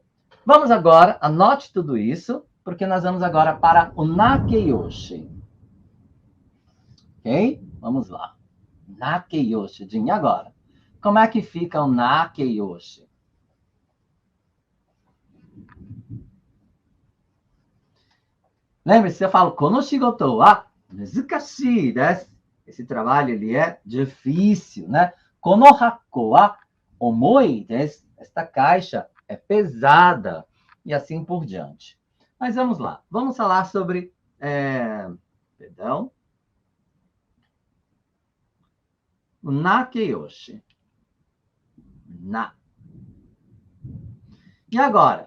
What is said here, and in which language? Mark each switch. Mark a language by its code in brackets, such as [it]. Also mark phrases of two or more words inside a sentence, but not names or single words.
[pt] Vamos agora, anote tudo isso, porque nós vamos agora para o Nakeyoshi. Ok? Vamos lá. Nakeyoshi. E agora? Como é que fica o Nakeyoshi? Lembre-se, eu falo, [ja] この仕事は難しいです. [pt] Esse trabalho, ele é difícil, né? [ja] この箱は重いです. [pt] Esta caixa é pesada. E assim por diante. Mas vamos lá. Vamos falar sobre... Perdão. O Nakeyoshi. Na. E agora?